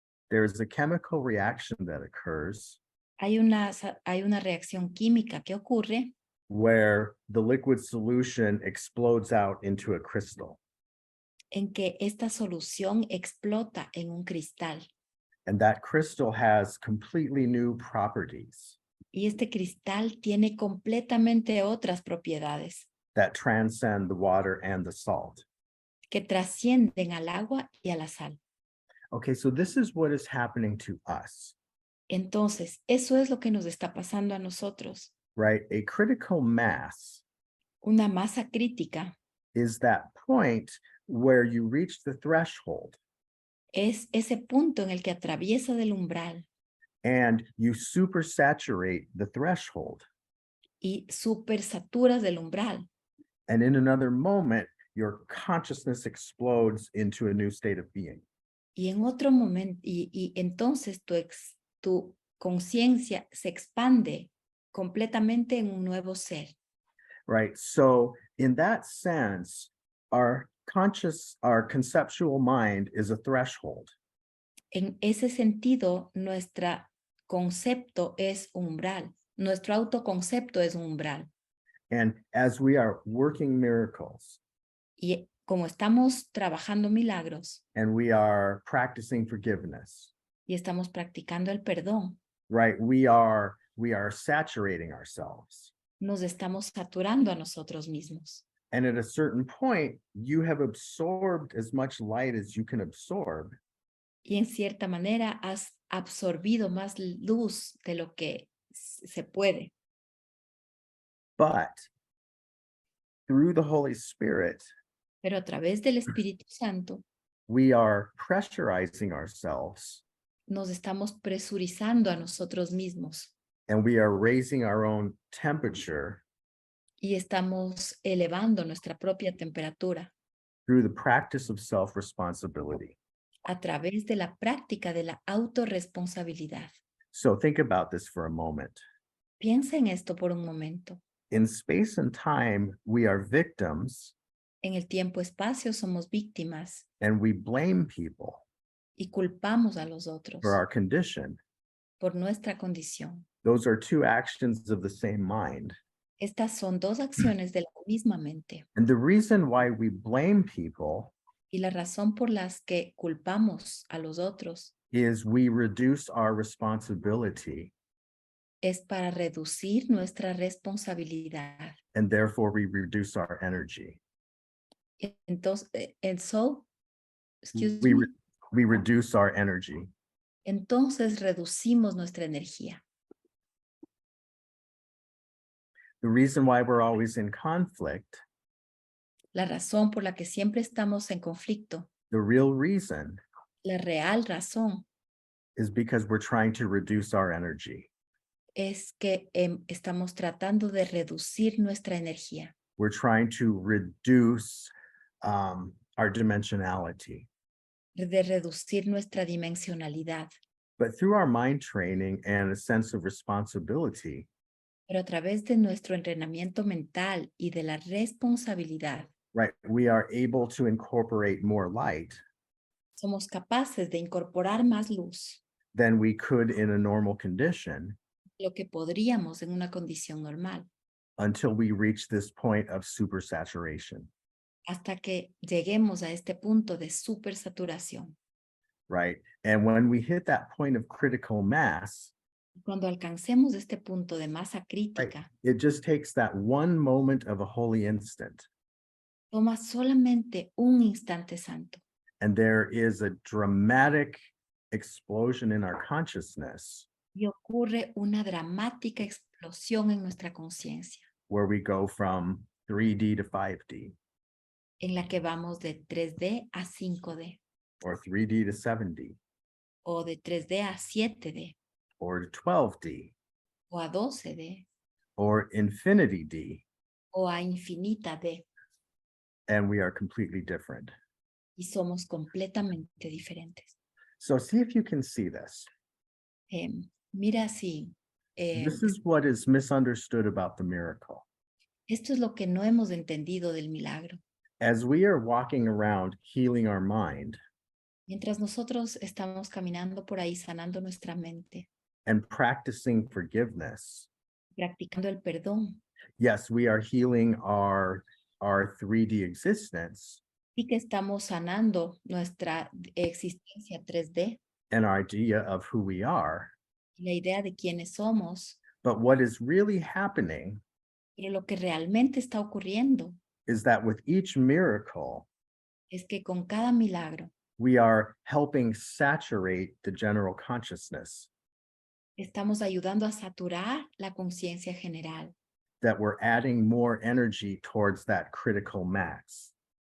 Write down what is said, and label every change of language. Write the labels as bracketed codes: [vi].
[en] there's a chemical reaction that occurs [es] hay una reacción química que ocurre [en] where the liquid solution explodes out into a crystal. [es] en que esta solución explota en un cristal. [en] And that crystal has completely new properties [es] Y este cristal tiene completamente otras propiedades [en] that transcend the water and the salt. [es] que trascienden al agua y a la sal. [en] Okay, so this is what is happening to us, [es] Entonces, eso es lo que nos está pasando a nosotros. [en] right? A critical mass [es] Una masa crítica [en] is that point where you reach the threshold [es] es ese punto en el que atraviesa del umbral [en] and you supersaturate the threshold. [es] y supersaturas del umbral. [en] And in another moment, your consciousness explodes into a new state of being. [es] Y en otro momento, y entonces tu conciencia se expande completamente en un nuevo ser. [en] Right. So in that sense, our conceptual mind is a threshold. [es] En ese sentido, nuestro concepto es umbral. Nuestro autoconcepto es un umbral. [en] And as we are working miracles [es] Y como estamos trabajando milagros [en] and we are practicing forgiveness, [es] y estamos practicando el perdón, [en] right? We are saturating ourselves. [es] nos estamos saturando a nosotros mismos. [en] And at a certain point, you have absorbed as much light as you can absorb. [es] Y en cierta manera has absorbido más luz de lo que se puede. [en] But through the Holy Spirit, [es] Pero a través del Espíritu Santo [en] we are pressurizing ourselves [es] nos estamos presurizando a nosotros mismos [en] and we are raising our own temperature [es] y estamos elevando nuestra propia temperatura [en] through the practice of self-responsibility. [es] a través de la práctica de la autorresponsabilidad. [en] So think about this for a moment. [es] Piensa en esto por un momento. [en] In space and time, we are victims [es] En el tiempo-espacio somos víctimas [en] and we blame people [es] y culpamos a los otros [en] for our condition. [es] por nuestra condición. [en] Those are two actions of the same mind. [es] Estas son dos acciones de la misma mente. [en] And the reason why we blame people [es] Y la razón por las que culpamos a los otros [en] is we reduce our responsibility [es] es para reducir nuestra responsabilidad. [en] and therefore we reduce our energy. [es] Entonces, [en] excuse We, me. we reduce our energy. [es] Entonces reducimos nuestra energía. [en] The reason why we're always in conflict, [es] La razón por la que siempre estamos en conflicto, [en] the real reason [es] la real razón [en] is because we're trying to reduce our energy. [es] es que estamos tratando de reducir nuestra energía. [en] We're trying to reduce our dimensionality. [es] De reducir nuestra dimensionalidad. [en] But through our mind training and a sense of responsibility, [es] Pero a través de nuestro entrenamiento mental y de la responsabilidad, [en] right, we are able to incorporate more light [es] somos capaces de incorporar más luz [en] than we could in a normal condition [es] de lo que podríamos en una condición normal, [en] until we reach this point of supersaturation, [es] hasta que lleguemos a este punto de supersaturación. [en] right? And when we hit that point of critical mass, [es] Cuando alcancemos este punto de masa [en] right, [es] crítica, [en] it just takes that one moment of a holy instant. [es] toma solamente un instante santo. [en] and there is a dramatic explosion in our consciousness [es] y ocurre una dramática explosión en nuestra conciencia, [en] where we go from 3D to 5D [es] en la que vamos de 3D a 5D, [en] or 3D to 7D [es] o de 3D a 7D, [en] or 12D [es] o a 12D, [en] or infinity D, [es] o a infinita D, [en] and we are completely different. [es] y somos completamente diferentes. [en] So see if you can see this. [es] Mira si [en] This is what is misunderstood about the miracle. [es] esto es lo que no hemos entendido del milagro. [en] As we are walking around healing our mind [es] Mientras nosotros estamos caminando por ahí sanando nuestra mente, [en] and practicing forgiveness, [es] practicando el perdón, [en] yes, we are healing our 3D existence [es] y que estamos sanando nuestra existencia 3D, [en] and our idea of who we are. [es] la idea de quiénes somos, [en] But what is really happening [es] pero lo que realmente está ocurriendo [en] is that with each miracle, [es] es que con cada milagro [en] we are helping saturate the general consciousness, [es] estamos ayudando a saturar la conciencia general. [en] that we're adding more energy towards that critical mass.